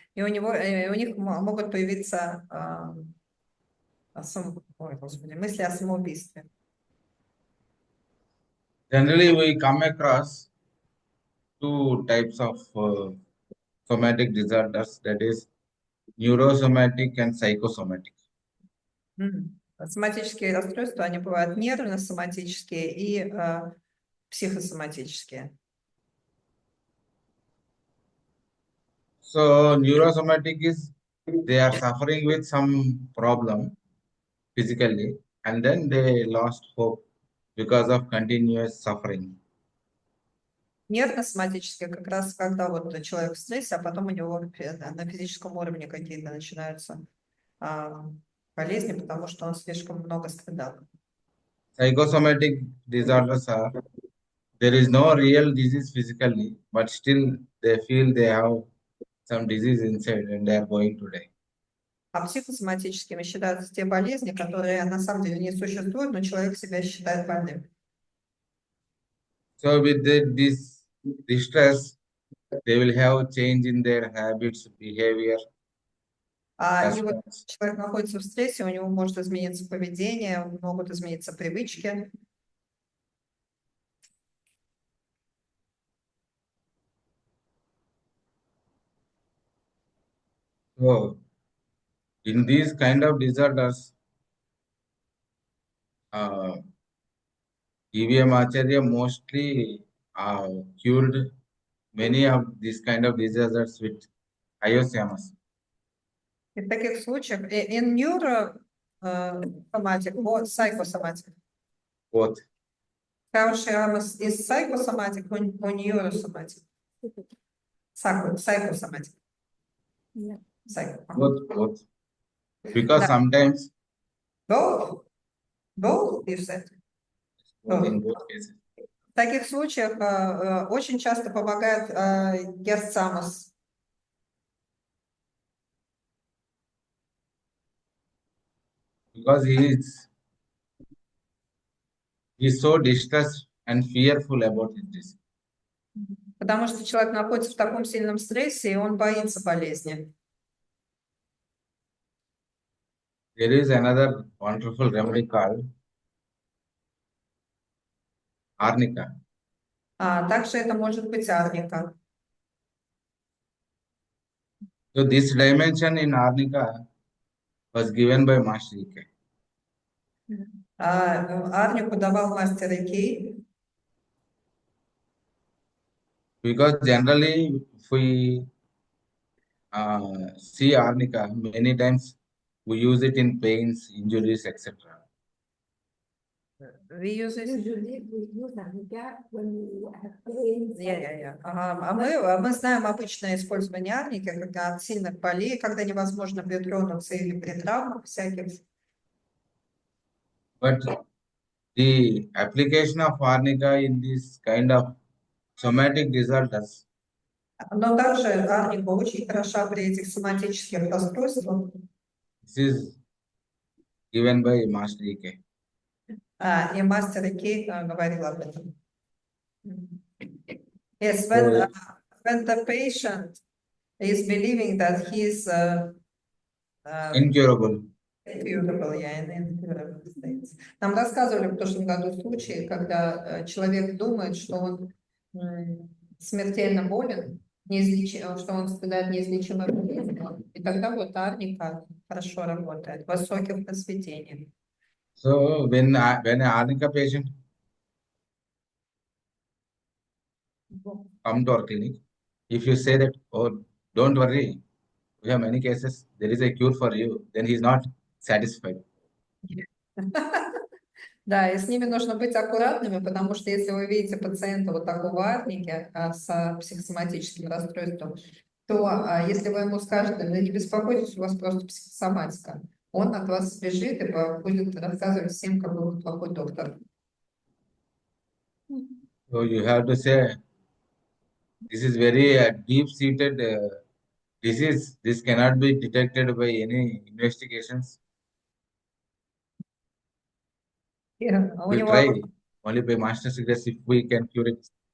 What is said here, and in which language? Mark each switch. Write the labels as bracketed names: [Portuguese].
[Russian] И у них могут появиться мысли о самоубийстве. [English] Generally, we come across two types of somatic disorders, that is neurosomatic and psychosomatic. [Russian] Соматические расстройства, они бывают нервно-соматические и психосоматические. [English] So neurosomatic is they are suffering with some problem physically and then they lost hope because of continuous suffering. [Russian] Нервно-соматические как раз когда человек в стрессе, а потом у него на физическом уровне какие-то начинаются болезни, потому что он слишком много страдал. [English] Psychosomatic disorders are there is no real disease physically, but still they feel they have some disease inside and they are going to die. [Russian] А психосоматическими считаются те болезни, которые на самом деле не существуют, но человек себя считает больным. [English] So with this distress, they will have change in their habits, behavior. [Russian] И вот человек находится в стрессе, у него может измениться поведение, могут измениться привычки. [English] So in these kind of disorders, EVM Acharya mostly cured many of these kind of disorders with Ayosyamas. [Russian] И в таких случаях [English] in neurosomatic or psychosomatic. Both. Is psychosomatic or neurosomatic? Psychosomatic. Yeah. Both. Because sometimes Both, you said. in both cases. [Russian] В таких случаях очень часто помогает герцамус. [English] Because he is so distressed and fearful about his disease. [Russian] Потому что человек находится в таком сильном стрессе, и он боится болезни. [English] There is another wonderful remedy called arnica. [Russian] Также это может быть арника. [English] So this dimension in Arnika was given by Master Ike. [Russian] Арнику давал мастер Икей, [English] Because generally, if we see Arnika, many times we use it in pains, injuries, etc. we use it. Usually we use arnica when we have pain. [Russian] Ага. Мы знаем обычное использование арники, когда от сильных болей, когда невозможно притронуться или при травмах всяких. [English] But the application of Arnika in this kind of somatic disorders [Russian] Но также арника очень хороша при этих соматических расстройствах. [English] this is given by Master Ike. [Russian] И мастер Икей говорил об этом. [English] Yes, So, when the patient is believing that he is incurable. incurable, in incurable states. [Russian] Нам рассказывали в прошлом году случаи, когда человек думает, что он смертельно болен, что он страдает неизлечимой болезнью, и тогда вот арника хорошо работает в высоких посвятениях. [English] So when an Arnika patient come to our clinic, if you say that, oh, don't worry, we have many cases, there is a cure for you, then he is not satisfied. [Russian] Да, и с ними нужно быть аккуратными, потому что если вы видите пациента вот такого арники с психосоматическим расстройством, то если вы ему скажете, да не беспокойтесь, у вас просто психосоматика, он от вас сбежит и будет рассказывать всем, какой вы плохой доктор. [English] So you have to say, this is very deep-seated disease. This cannot be detected by any investigations. [Russian] У [English] We [Russian] него [English] try only by master secrets if we can cure it.